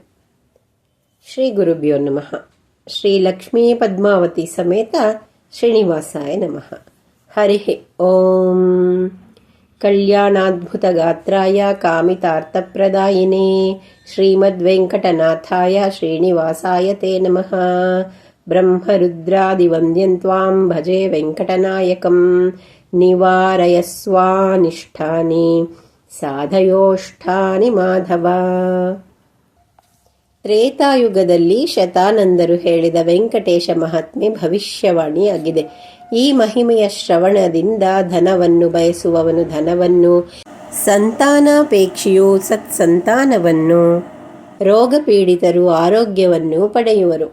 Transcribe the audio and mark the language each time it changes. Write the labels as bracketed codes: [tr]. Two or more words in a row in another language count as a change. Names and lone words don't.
[sa] ಶ್ರೀ ಗುರುಭ್ಯೋ ನಮಃ. ಶ್ರೀ ಲಕ್ಷ್ಮೀ ಪದ್ಮಾವತಿ ಸಮೇತ ಶ್ರೀನಿವಾಸಾಯ ನಮಃ. ಹರಿ ಓಂ. ಕಲ್ಯಾಣಾದ್ಭುತ ಗಾತ್ರಾಯ ಕಾಮಿತಾರ್ಥಪ್ರದಾಯಿನೇ ಶ್ರೀಮದ್ವೆಂಕಟನಾಥಾಯ ಶ್ರೀನಿವಾಸಾಯ ತೇ ನಮಃ. ಬ್ರಹ್ಮರುದ್ರಾದಿವಂದ್ಯಂ ತ್ವಾಂ ಭಜೆ ವೆಂಕಟನಾಯಕಂ. ನಿವಾರಯಸ್ವಾನಿಷ್ಠಾನಿ ಸಾಧಯೋಷ್ಠಾನಿ ಮಾಧವ. [kn] ತ್ರೇತಾಯುಗದಲ್ಲಿ ಶತಾನಂದರು ಹೇಳಿದ ವೆಂಕಟೇಶ ಮಹಾತ್ಮೆ ಭವಿಷ್ಯವಾಣಿಯಾಗಿದೆ. ಈ ಮಹಿಮೆಯ ಶ್ರವಣದಿಂದ ಧನವನ್ನು ಬಯಸುವವನು ಧನವನ್ನು, ಸಂತಾನಾಪೇಕ್ಷಿಯು ಸತ್ಸಂತಾನವನ್ನು, ರೋಗಪೀಡಿತರು ಆರೋಗ್ಯವನ್ನು ಪಡೆಯುವರು.